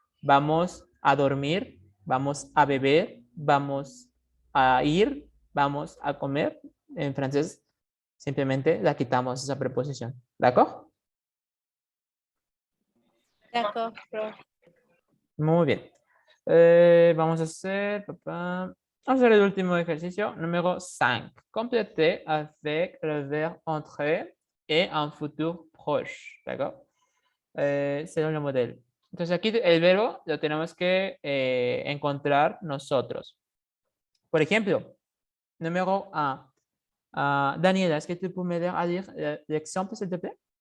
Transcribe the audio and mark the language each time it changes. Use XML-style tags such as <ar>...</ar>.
<es>Vamos a dormir, vamos a beber, vamos a ir, vamos a comer. En francés simplemente la quitamos esa preposición. ¿De acuerdo?</es> <fr>D'accord, prof.</fr> <es>Muy bien. Vamos a hacer, vamos a hacer el último ejercicio, número 5.</es> <fr>Compléter avec le verbe entrer et un futur proche. ¿D'accord?</fr> <es>Será un modelo. Entonces aquí el verbo lo tenemos que encontrar nosotros. Por ejemplo, número 1.</es> <fr>Daniela, est-ce que tu peux m'aider à lire l'exemple, s'il te plaît?</fr>